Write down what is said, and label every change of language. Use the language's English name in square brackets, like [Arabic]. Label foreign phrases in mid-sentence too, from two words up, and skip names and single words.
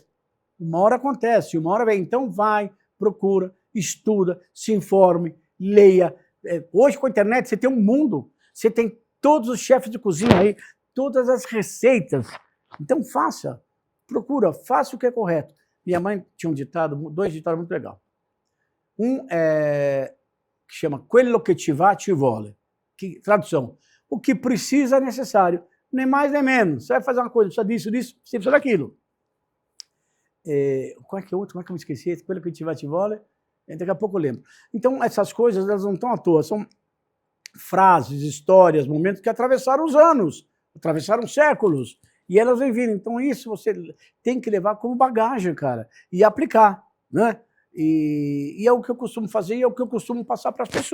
[Portuguese] Uma hora acontece, uma hora vem. Então vai, procura, estuda, se informe, leia. Hoje com a internet você tem um mundo. Você tem todos os chefes de cozinha aí, todas as receitas. Então faça, procura, faça o que é correto. Minha mãe tinha dois ditados muito legais. Um que chama [Italian] Quello che ci va ci vuole. [Portuguese] Tradução, o que precisa é necessário, nem mais nem menos. Você vai fazer uma coisa, precisa disso, você precisa daquilo. Qual é que é outro? Como é que eu me esqueci? [Italian] Quello che ci va ci vuole. [Portuguese] Daqui a pouco eu lembro. Então, essas coisas elas não estão à toa. São frases, histórias, momentos que atravessaram os anos, atravessaram séculos. E elas vêm vindo. Então, isso você tem que levar como bagagem, cara, e aplicar, né? E é o que eu costumo fazer e é o que eu costumo passar para as pessoas.